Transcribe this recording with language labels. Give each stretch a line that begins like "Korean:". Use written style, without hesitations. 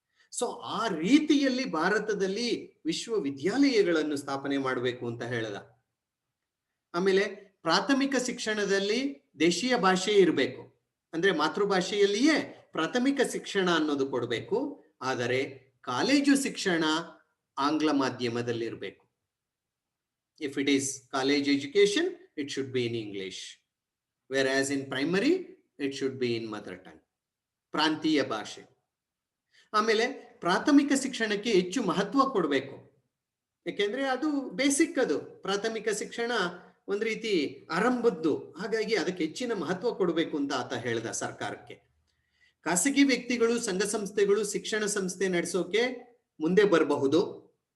Kannada: So ಆ ರೀತಿಯಲ್ಲಿ ಭಾರತದಲ್ಲಿ ವಿಶ್ವವಿದ್ಯಾಲಯಗಳನ್ನು ಸ್ಥಾಪನೆ ಮಾಡಬೇಕು ಅಂತ ಹೇಳ್ದ. ಆಮೇಲೆ ಪ್ರಾಥಮಿಕ ಶಿಕ್ಷಣದಲ್ಲಿ ದೇಶೀಯ ಭಾಷೆ ಇರಬೇಕು, ಅಂದ್ರೆ ಮಾತೃಭಾಷೆಯಲ್ಲಿಯೇ ಪ್ರಾಥಮಿಕ ಶಿಕ್ಷಣ ಅನ್ನೋದು ಕೊಡಬೇಕು. ಆದರೆ ಕಾಲೇಜು ಶಿಕ್ಷಣ ಆಂಗ್ಲ ಮಾಧ್ಯಮದಲ್ಲಿರಬೇಕು.
English: If it is college education, it should be in English. Whereas in primary, it should be in mother tongue.
Kannada: ಪ್ರಾಂತೀಯ ಭಾಷೆ. ಆಮೇಲೆ ಪ್ರಾಥಮಿಕ ಶಿಕ್ಷಣಕ್ಕೆ ಹೆಚ್ಚು ಮಹತ್ವ ಕೊಡಬೇಕು. ಯಾಕೆಂದ್ರೆ ಅದು ಬೇಸಿಕ್, ಅದು ಪ್ರಾಥಮಿಕ ಶಿಕ್ಷಣ ಒಂದ್ ರೀತಿ ಆರಂಭದ್ದು. ಹಾಗಾಗಿ ಅದಕ್ಕೆ ಹೆಚ್ಚಿನ ಮಹತ್ವ ಕೊಡಬೇಕು ಅಂತ ಆತ ಹೇಳ್ದ ಸರ್ಕಾರಕ್ಕೆ. ಖಾಸಗಿ ವ್ಯಕ್ತಿಗಳು, ಸಂಘ ಸಂಸ್ಥೆಗಳು ಶಿಕ್ಷಣ ಸಂಸ್ಥೆ ನಡೆಸೋಕೆ ಮುಂದೆ ಬರಬಹುದು.